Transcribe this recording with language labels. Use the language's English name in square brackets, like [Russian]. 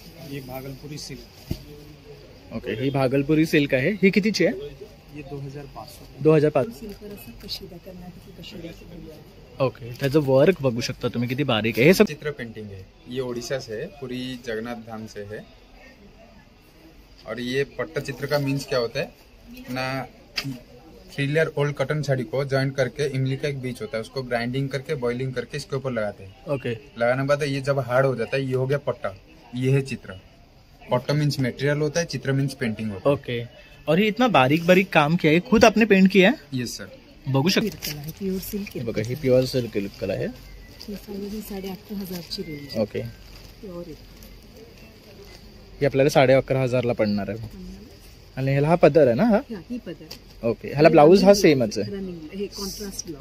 [Hindi] ये भागलपुरी silk. [Marathi] Okay, ही भागलपुरी silk आहे. ही कितीची आहे? [Hindi] ये 2500. 2005. [Marathi] ओके, त्याचं वर्क बघू शकता तुम्ही किती बारीक आहे. हे सब [Hindi] चित्र पेंटिंग है. ये उड़ीसा से है, पूरी जगन्नाथ धाम से है. और ये पट्टचित्र का मीन्स क्या होता है ना, 3 लेयर ओल्ड कॉटन साड़ी को जॉइंट करके इमली का एक बीज होता है, उसको ग्राइंडिंग करके बॉइलिंग करके इसके ऊपर लगाते हैं. ओके, लगाने के बाद ये जब हार्ड हो जाता है, ये हो गया पट्टा. ये है चित्र. पट्टा मीन्स मटेरियल होता है, चित्र मीन्स पेंटिंग होता है. ओके. और हे इतना बारीक बारीक काम किया है, खुद आपने पेंट किया है? [English] Yes sir. [Marathi] बघू शकता. [English] pure silk [Marathi] हे बघा, ही प्युअर सिल्क कलर आहे. [English] 8,500 range. Okay, pure [Marathi] ही आपल्याला 11,500 ला पडणार आहे. आणि ह्याला हा पदर आहे ना? हा, ही पदर. ओके. ह्याला ब्लाऊज हा सेमच आहे, हे कॉन्ट्रास्ट ब्लाउज.